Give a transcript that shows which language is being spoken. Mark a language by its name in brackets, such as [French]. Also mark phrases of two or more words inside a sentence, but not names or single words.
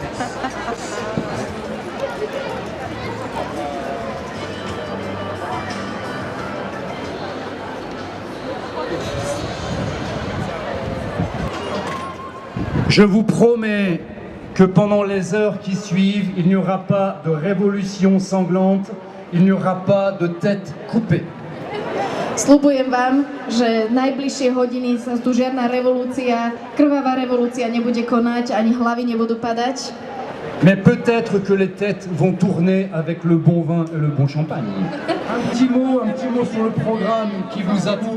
[French] Je vous promets que pendant les heures qui suivent, il n'y aura pas de révolution sanglante, il n'y aura pas de tête coupée. [Slovak] Sľubujem vám, že najbližšie hodiny sa tu žiadna revolúcia, krvavá revolúcia nebude konať, ani hlavy nebudú padať. [French] Mais peut-être que les têtes vont tourner avec le bon vin et le bon champagne. Un petit mot sur le programme qui vous attend.